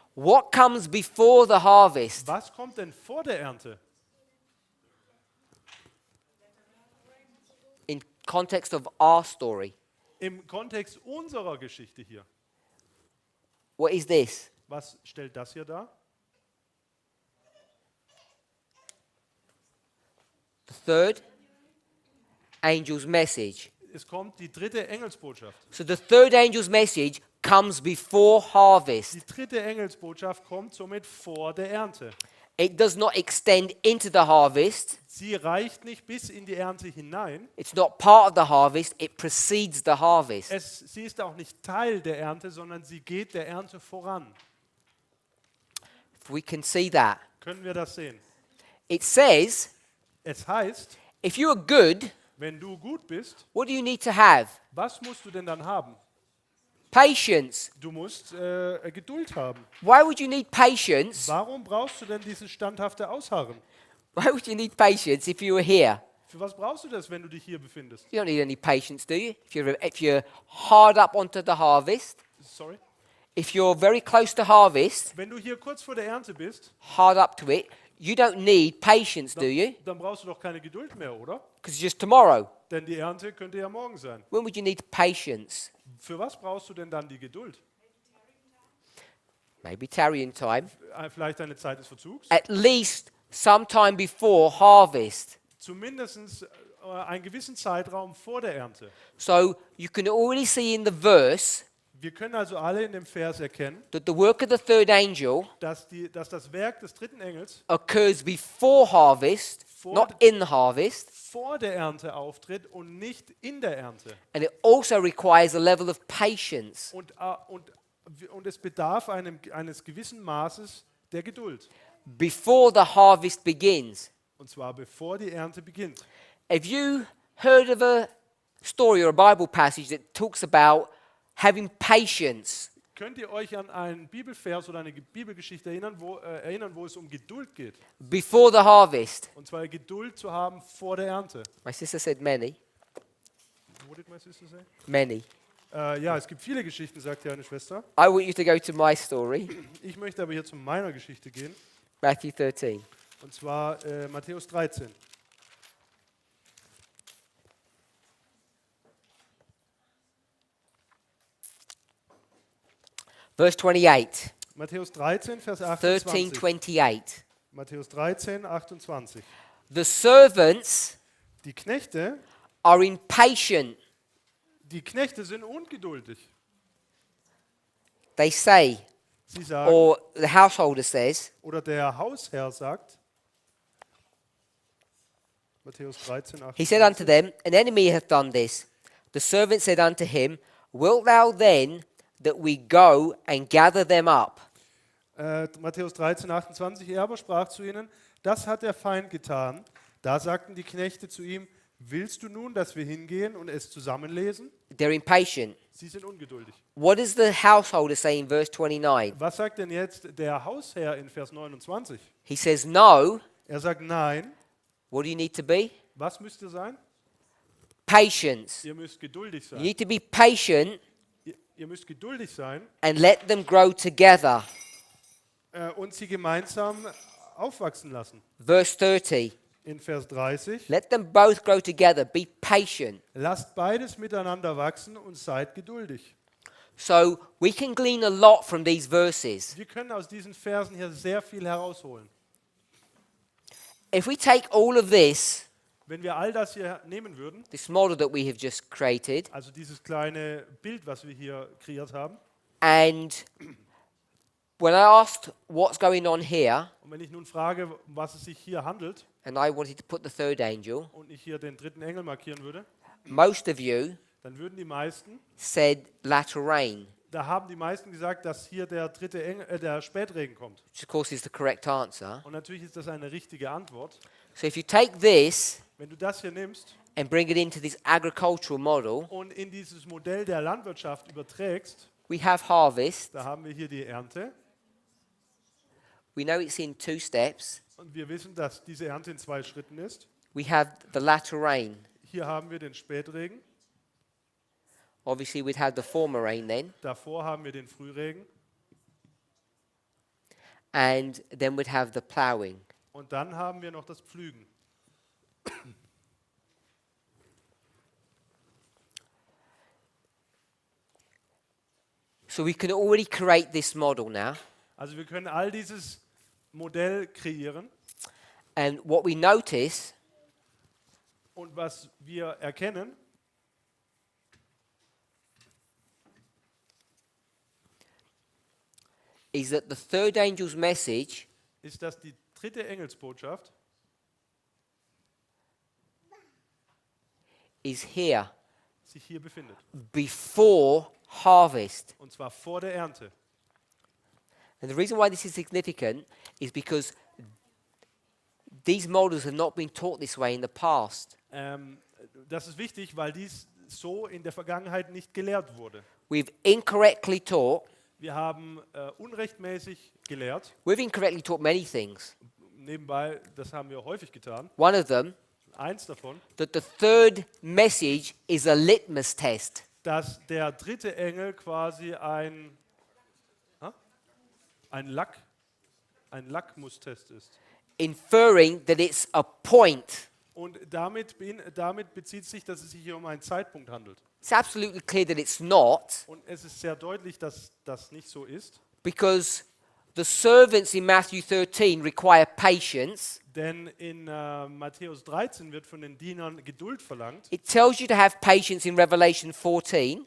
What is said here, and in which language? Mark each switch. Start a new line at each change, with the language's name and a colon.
English: What comes before the harvest?
German: Was kommt denn vor der Ernte?
English: In context of our story.
German: Im Kontext unserer Geschichte hier.
English: What is this?
German: Was stellt das hier dar?
English: The third angel's message.
German: Es kommt die dritte Engelsbotschaft.
English: So the third angel's message comes before harvest.
German: Die dritte Engelsbotschaft kommt somit vor der Ernte.
English: It does not extend into the harvest.
German: Sie reicht nicht bis in die Ernte hinein.
English: It's not part of the harvest. It precedes the harvest.
German: Sie ist auch nicht Teil der Ernte, sondern sie geht der Ernte voran.
English: If we can see that.
German: Können wir das sehen?
English: It says,
German: Es heißt,
English: if you are good,
German: wenn du gut bist,
English: what do you need to have?
German: was musst du denn dann haben?
English: Patience.
German: Du musst Geduld haben.
English: Why would you need patience?
German: Warum brauchst du denn dieses standhafte Ausharren?
English: Why would you need patience if you were here?
German: Für was brauchst du das, wenn du dich hier befindest?
English: You don't need any patience, do you? If you're hard up onto the harvest, Sorry? if you're very close to harvest,
German: Wenn du hier kurz vor der Ernte bist,
English: hard up to it, you don't need patience, do you?
German: dann brauchst du doch keine Geduld mehr, oder?
English: Because it's just tomorrow.
German: Denn die Ernte könnte ja morgen sein.
English: When would you need patience?
German: Für was brauchst du denn dann die Geduld?
English: Maybe tarrying time.
German: Vielleicht eine Zeit des Verzugs?
English: At least sometime before harvest.
German: Zumindest einen gewissen Zeitraum vor der Ernte.
English: So you can already see in the verse
German: Wir können also alle in dem Vers erkennen,
English: that the work of the third angel
German: dass das Werk des dritten Engels
English: occurs before harvest, not in the harvest,
German: vor der Ernte auftritt und nicht in der Ernte.
English: and it also requires a level of patience.
German: Und es bedarf eines gewissen Maßes der Geduld.
English: Before the harvest begins.
German: Und zwar bevor die Ernte beginnt.
English: Have you heard of a story or a Bible passage that talks about having patience?
German: Könnt ihr euch an einen Bibelvers oder eine Bibelgeschichte erinnern, wo es um Geduld geht?
English: Before the harvest.
German: Und zwar Geduld zu haben vor der Ernte.
English: My sister said many. What did my sister say? Many.
German: Ja, es gibt viele Geschichten, sagt ja eine Schwester.
English: I want you to go to my story,
German: Ich möchte aber hier zu meiner Geschichte gehen.
English: Matthew 13.
German: Und zwar Matthäus 13.
English: Verse 28.
German: Matthäus 13, Vers 13, 28. 28. Matthäus 13, 28.
English: The servants
German: Die Knechte,
English: are impatient.
German: sind ungeduldig.
English: They say,
German: Sie sagen,
English: or the householder says,
German: oder der Hausherr sagt, Matthäus 13,
English: he said unto
German: 28.
English: them, an enemy hath done this. The servant said unto him, wilt thou then that we go and gather them up?
German: Matthäus 13, 28. Er aber sprach zu ihnen, das hat der Feind getan. Da sagten die Knechte zu ihm, willst du nun, dass wir hingehen und es zusammenlesen?
English: They're impatient.
German: Sie sind ungeduldig.
English: What does the householder say in verse 29?
German: Was sagt denn jetzt der Hausherr in Vers 29?
English: He says, no.
German: Er sagt, nein.
English: What do you need to be?
German: Was müsst ihr sein?
English: Patience.
German: Ihr müsst geduldig
English: You
German: sein.
English: need to be patient
German: Ihr müsst geduldig sein
English: and let them grow together.
German: und sie gemeinsam aufwachsen lassen.
English: Verse 30.
German: In Vers 30.
English: Let them both grow together. Be patient.
German: Lasst beides miteinander wachsen und seid geduldig.
English: So we can glean a lot from these verses.
German: Wir können aus diesen Versen hier sehr viel herausholen.
English: If we take all of this,
German: Wenn wir all das hier nehmen würden,
English: this model that we have just created,
German: also dieses kleine Bild, was wir hier kreiert haben,
English: and when I asked what's going on here,
German: und wenn ich nun frage, um was es sich hier handelt,
English: and I wanted to put the third angel,
German: und ich hier den dritten Engel markieren würde,
English: most of you
German: dann würden die meisten,
English: said latter rain,
German: da haben die meisten gesagt, dass hier der dritte Engel, der Spätregen kommt.
English: which of course is the correct answer.
German: Und natürlich ist das eine richtige Antwort.
English: So if you take this
German: Wenn du das hier nimmst
English: and bring it into this agricultural model,
German: und in dieses Modell der Landwirtschaft überträgst,
English: we have harvest.
German: da haben wir hier die Ernte.
English: We know it's in 2 steps.
German: Und wir wissen, dass diese Ernte in 2 Schritten ist.
English: We have the latter rain.
German: Hier haben wir den Spätregen.
English: Obviously, we'd have the former rain then.
German: Davor haben wir den Frühregen.
English: And then we'd have the ploughing.
German: Und dann haben wir noch das Pflügen.
English: So we can already create this model now.
German: Also wir können all dieses Modell kreieren.
English: And what we notice
German: Und was wir erkennen,
English: is that the third angel's message
German: ist, dass die dritte Engelsbotschaft
English: is here
German: sich hier befindet.
English: before harvest.
German: Und zwar vor der Ernte.
English: And the reason why this is significant is because these models have not been taught this way in the past.
German: Das ist wichtig, weil so in der Vergangenheit nicht gelehrt wurde.
English: We've incorrectly taught.
German: Wir haben unrechtmäßig gelehrt.
English: We've incorrectly taught many things.
German: Nebenbei, das haben wir häufig getan.
English: One of them,
German: Eins davon,
English: that the third message is a litmus test.
German: dass der dritte Engel quasi ein Lackmustest ist.
English: Inferring that it's a point.
German: Und damit bezieht sich, dass es sich hier um einen Zeitpunkt handelt.
English: It's absolutely clear that it's not,
German: Und es ist sehr deutlich, dass das nicht so ist.
English: because the servants in Matthew 13 require patience.
German: Denn in Matthäus 13 wird von den Dienern Geduld verlangt.
English: It tells you to have patience in Revelation 14.